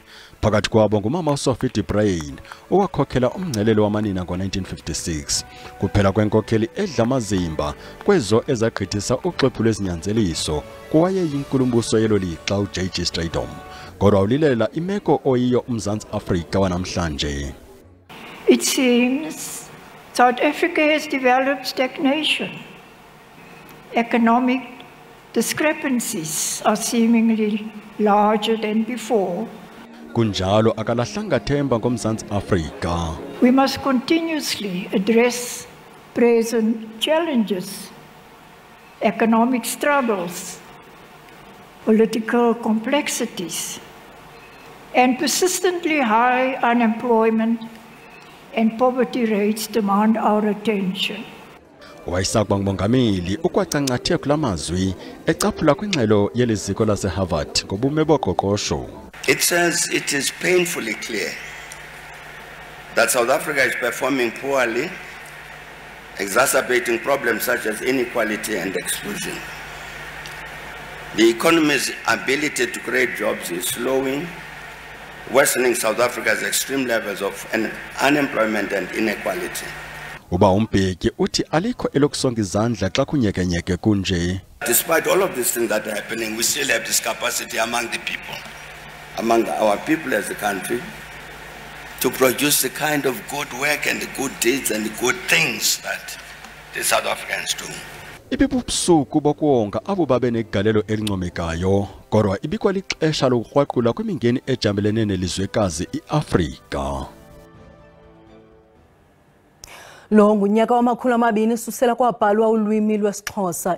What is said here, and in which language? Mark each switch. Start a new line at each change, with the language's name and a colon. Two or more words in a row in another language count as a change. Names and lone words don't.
Xhosa: Phakathi kwabo ngumama Sophie de Bruyn owakhokhela umngcelelo wamanina ngo-1956. Kuphela kwenkokheli edla amazimba kwezo ezagqithisa uxwebhu lwezinyanzeliso kowayeyinkulu-mbuso yelo lixa uJG Strydom. Kodwa ulilela imeko oyiyo uMzantsi Afrika wanamhlanje.
English: It seems South Africa has developed stagnation. Economic discrepancies are seemingly larger than before.
Xhosa: Kunjalo akalahlanga themba ngomzantsi Afrika.
English: We must continuously address present challenges, economic struggles, political complexities, and persistently high unemployment and poverty rates demand our attention.
Xhosa: Wayisakuba ngumongameli ukwacangathe kulamazwi ecaphula kwingxelo yeliziko laseHarvard ngobume boqoqosho.
English: It says it is painfully clear that South Africa is performing poorly, exacerbating problems such as inequality and exclusion. The economy's ability to create jobs is slowing, worsening South Africa's extreme levels of unemployment and inequality.
Xhosa: Uba umbheki uthi alikho elokusonga izandla xa kunyekenyeke kunje.
English: Despite all of these things that are happening, we still have this capacity among the people, among our people as a country, to produce the kind of good work and the good deeds and the good things that the South Africans do.
Xhosa: Ibibubusuku bokuwonga abo babe negalelo elincomekayo, kodwa ibikwalixesha lokurhwaqula kwimingeni ejambelene nelizwekazi iAfrika. Lo ngunyaka wama-200 susela kwabhalwa ulwimi lwesiXhosa.